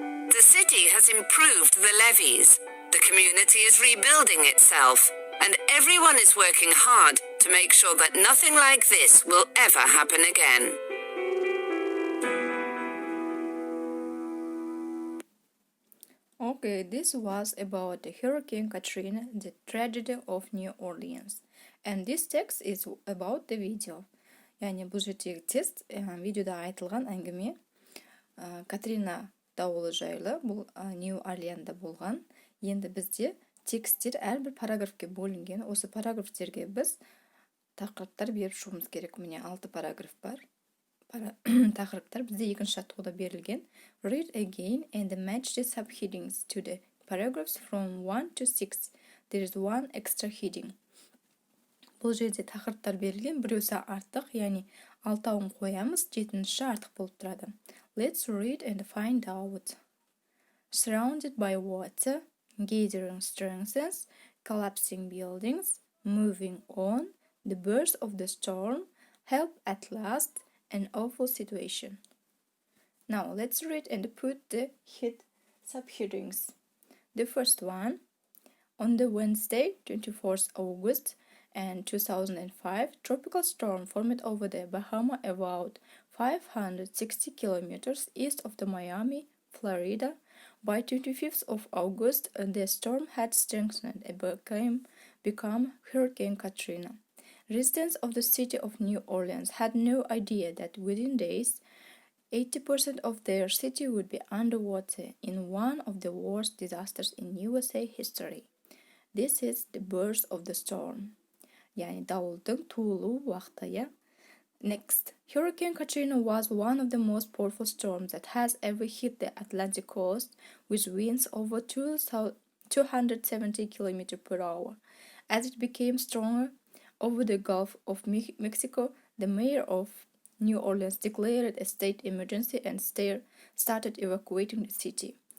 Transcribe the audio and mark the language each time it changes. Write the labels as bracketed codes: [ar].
[en] The city has improved the levees, the community is rebuilding itself, and everyone is working hard to make sure that nothing like this will ever happen again. Okay, this was about the Hurricane Katrina, the tragedy of New Orleans. And this text is about the video. [kk] Яғни бұл жердегі текст видеода айтылған әңгіме. Катрина дауылы жайлы, бұл Нью Орлеанда болған. Енді бізде тексттер әрбір параграфке бөлінген. Осы параграфтерге біз тақырыптар беріп шығуымыз керек. Міне 6 параграф бар. Тақырыптар бізде екінші жаттығуда берілген. [en] Read again and match the subheadings to the paragraphs from 1 to 6. There is one extra heading. [kk] Бұл жерде тақырыптар берілген, біреусі артық, яғни 6-ауын қоямыз, 7-ші артық болып тұрады. [en] Let's read and find out. Surrounded by water, gathering strengthens, collapsing buildings, moving on, the burst of the storm, help at last, an awful situation. Now let's read and put the subheadings. The first one, on the Wednesday, 24th August, and 2005 tropical storm formed over the Bahamas about 560 kilometers east of the Miami, Florida. By 25th of August, the storm had strengthened and become Hurricane Katrina. Residents of the city of New Orleans had no idea that within days, 80% of their city would be underwater in one of the worst disasters in USA history. This is the birth of the storm. [kk] Yani davulдың туылу уақыты. [en] Next, Hurricane Katrina was one of the most powerful storms that has ever hit the Atlantic coast, with winds over 270 km per hour. As it became stronger over the Gulf of Mexico, the mayor of New Orleans declared a state emergency and started evacuating the city.